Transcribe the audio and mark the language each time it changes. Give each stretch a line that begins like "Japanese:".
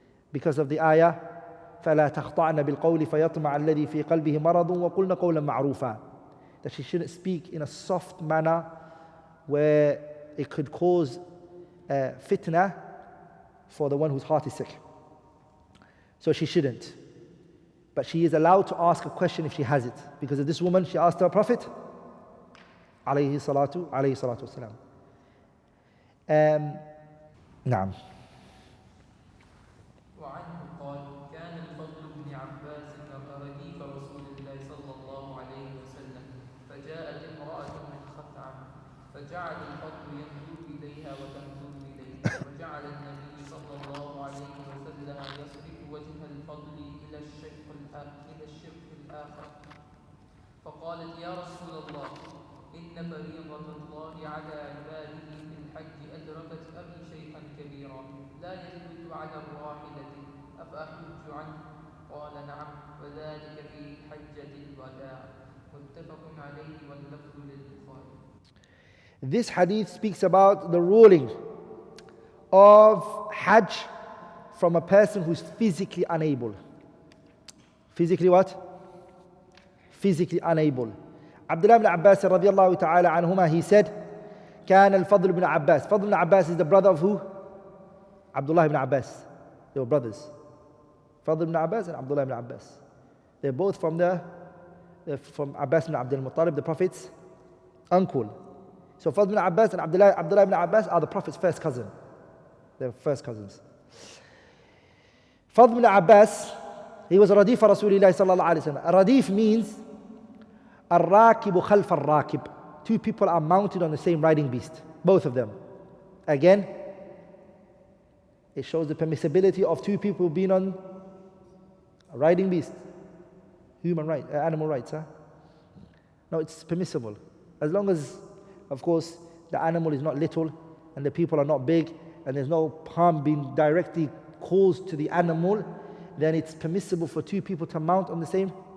English: Because of the ayah
Arabic: فَلَا تَخْطَعْنَ بِالْقَوْلِ فَيَطْمَعَ الَّذِي فِي قَلْبِهِ مَرَضٌ وَقُلْنَ قَوْلًا مَعْرُوفًا,
English: that she shouldn't speak in a soft manner where it could cause fitna for the one whose heart is sick. So she shouldn't. But she is allowed to ask a question if she has it. Because of this woman, she asked her Prophet alayhi salatu wasalam.
Arabic: نعم. وعنه قال كان الفضل بن عباس رديف رسول الله صلى الله عليه وسلم فجاءت امرأة من خثعم فجعل الفضل ينظر إليها وتنظر إليه وجعل النبي صلى الله عليه وسلم يصرف وجه الفضل إلى الشق الآخر فقالت يا رسول الله إن فريضة الله على عباده في الحج أدركت أبي شيخا كبيرا لا يثبت على الراحلة أفأحج عنه؟ قال نعم وذلك في حجة الوداع متفق عليه واللفظ للبخاري.
English: This hadith speaks about the ruling of Hajj from a person who's physically unable. Physically what? Physically unable. Abdullah ibn Abbas radiallahu ta'ala anhuma, he said,
Arabic: كان الفضل بن عباس.
English: Fadl ibn Abbas is the brother of who? Abdullah ibn Abbas. They were brothers. Fadl ibn Abbas and Abdullah ibn Abbas. They're both from Abbas ibn Abdul Muttalib, the Prophet's uncle. So Fadl ibn Abbas and Abdullah ibn Abbas are the Prophet's first cousin. They're first cousins. Fadl ibn Abbas, he was Radif Rasulullah sallallahu alayhi wa sallam. Radif means
Arabic: الراكب خلف الراكب.
English: 2 people are mounted on the same riding beast, both of them. Again, it shows the permissibility of 2 people being on a riding beast. Human right, animal rights, huh? No, it's permissible. As long as, of course, the animal is not little and the people are not big and there's no harm being directly caused to the animal, then it's permissible for 2 people to mount on the same